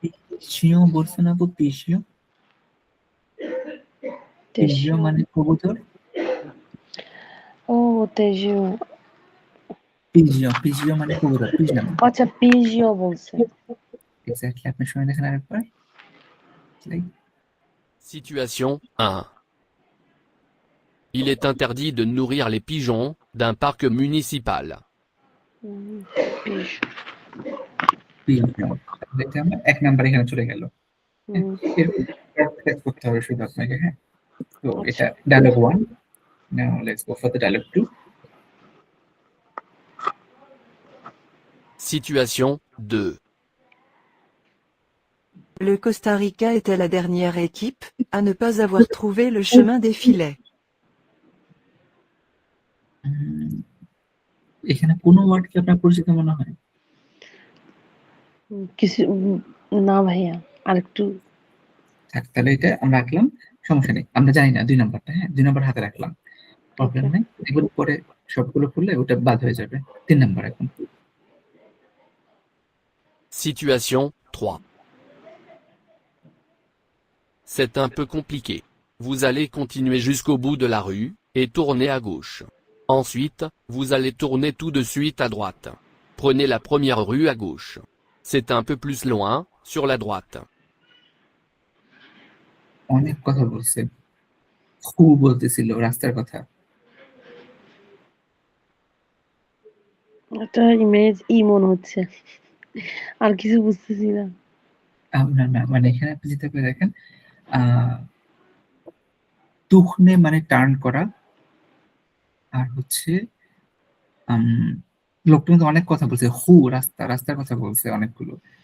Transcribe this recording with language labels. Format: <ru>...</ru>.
<bn>পিজিও বলছে না, আপু পিজিও? পিজিও তেশিও। মানে কবুতর। ও তেজিও। পিজিও মানে কবুতর, পিজলাম। আচ্ছা পিজিও বলছে। এক্স্যাক্টলি, আপনি শুনে দেখেন আরেকবার। Like</bn> <fr>Situation 1. Il est interdit de nourrir les pigeons d'un parc municipal.</fr> <bn>Peas. পিজিও, দেখতে আমরা এক নাম্বার এখানে চলে গেল। হ্যাঁ, হুম, এরকম practice করতে হবে শুধু আপনাকে। হ্যাঁ, তো আচ্ছা। এটা dialogue 1।</bn> <en>Now let's go for the dialogue 2।</en> <fr>Situation 2. Le Costa Rica était la dernière équipe à ne pas avoir trouvé le chemin des filets.</fr> <bn>এখানে কোনো ওয়ার্ড কি আপনার পরিচিত মনে হয়? কিছু না ভাইয়া, আরেকটু। থাক, তাহলে এটা আমরা রাখলাম, সমস্যা নেই। আমরা জানি না 2 নাম্বারটা। হ্যাঁ, 2 নাম্বার হাতে রাখলাম, প্রবলেম ওকে। নাই। এগুলো পরে সবগুলো করলে ওটা বাদ হয়ে যাবে। 3 নাম্বার এখন।</bn> <fr>Situation 3. C'est un peu compliqué. Vous allez continuer jusqu'au bout de la rue, et tourner à gauche. Ensuite, vous allez tourner tout de suite à droite. Prenez la première rue à gauche. C'est un peu plus loin, sur la droite.</fr> <bn>অনেক কথা বলছে, খুব বলতেছিল রাস্তার কথা। এটা image ই মনে হচ্ছে, আর কিছু বুঝতেছি না। না না, মানে এখানে আপনি যেটা করে দেখেন, তুখনে মানে টার্ন করা, আর হচ্ছে লোকটা কিন্তু অনেক কথা বলছে, রাস্তার কথা বলছে অনেকগুলো।</bn>